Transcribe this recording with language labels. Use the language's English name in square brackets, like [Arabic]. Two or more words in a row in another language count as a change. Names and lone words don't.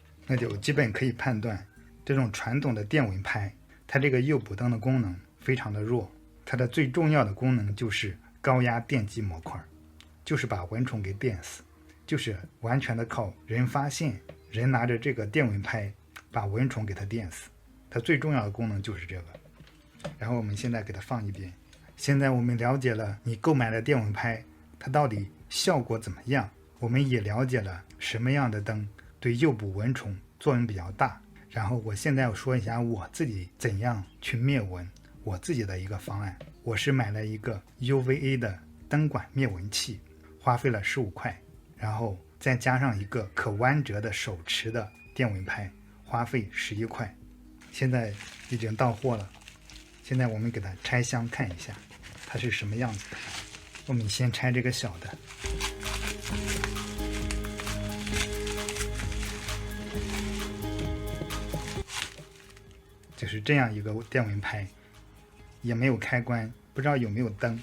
[Chinese] 那就基本可以判斷，這種傳統的電蚊拍它這個誘捕燈的功能非常的弱，它的最重要的功能就是高壓電擊模塊，就是把蚊蟲給電死，就是完全的靠人發現，人拿着這個電蚊拍把蚊蟲給它電死，它最重要的功能就是這個。然后我們現在給它放一邊。現在我們了解了你購買的電蚊拍它到底效果怎麼樣，我們也了解了什麼樣的燈對誘捕蚊蟲作用比較大。然後我現在要說一下我自己怎樣去滅蚊，我自己的一個方案。我是買了一個 UVA 的燈管滅蚊器，花費了15塊。然後再加上一個可彎折的手持的電蚊拍，花費11塊。現在已經到貨了，現在我們給它拆箱看一下它是什麼樣子的。我們先拆這個小的，就是這樣一個電蚊拍，也没有開關，不知道有沒有燈。